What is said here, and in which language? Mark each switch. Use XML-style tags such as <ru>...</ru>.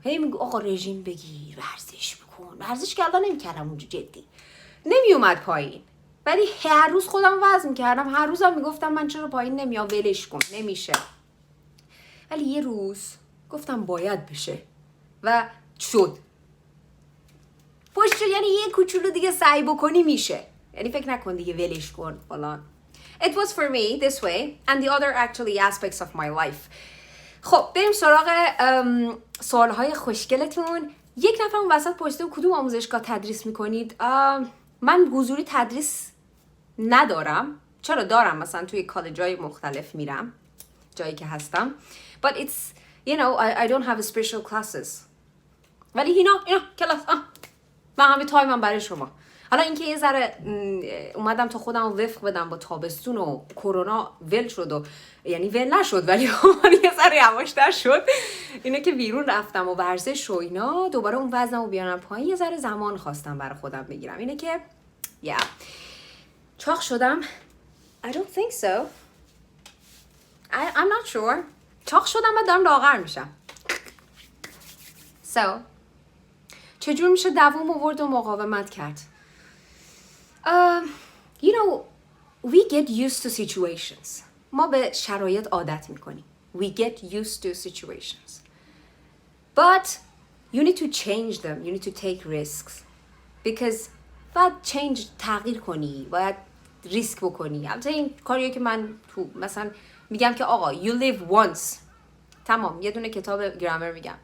<fa>هی میگو آقا رژیم بگیر، ورزش بکن. ورزش کردن نمیکردم اونجا، جدی نمیومد پایین، ولی هر روز خودم وزن میکردم. هر روزم میگفتم من چرا پایین نمیام، ولش کن نمیشه. ولی یه روز گفتم باید بشه و شد. پشت یعنی یه کوچولو دیگه سعی بکنی میشه. یعنی فکر نکن دیگه ولش کن فلان.</fa> <en>It was for me this way and the other actually aspects of my life.</en> <fa>خب بریم سراغ سوالهای خوشگلتون. یک نفر اون وسط پرسیده کدوم آموزشگاه تدریس میکنید؟ من حضوری تدریس ندارم. چرا دارم؟ مثلا توی کالج‌های مختلف میرم، جایی که هستم.</fa> <en>But it's, you know, I don't have special classes.</en> <fa>ولی اینا کلاس من همه تایمم برای شما. حالا اینکه یه ذره اومدم تا خودم وفق بدم با تابستون و کرونا ول شد و یعنی ول نشد، ولی یه ذره یواشتر شد. اینه که بیرون رفتم و ورزش و اینا، دوباره اون وزنمو بیارم پایین. یه ذره زمان خواستم برای خودم بگیرم. اینه که چاق شدم.</fa> <en>I don't think so. I'm not sure.</en> <fa>چاق شدم و دارم لاغر میشم. So چجور میشه دوام آورد و مقاومت کرد؟</fa> <en>You know, we get used to situations.</en> <fa>ما به شرایط عادت میکنیم.</fa> <en>We get used to situations. But you need to change them. You need to take risks.</en> <fa>Because باید تغییر کنی. باید ریسک بکنی. البته این کاریه که من تو مثلا میگم که آقا</fa> <en>you live once.</en> <fa>تمام. یه دونه کتاب گرامر میگم.</fa>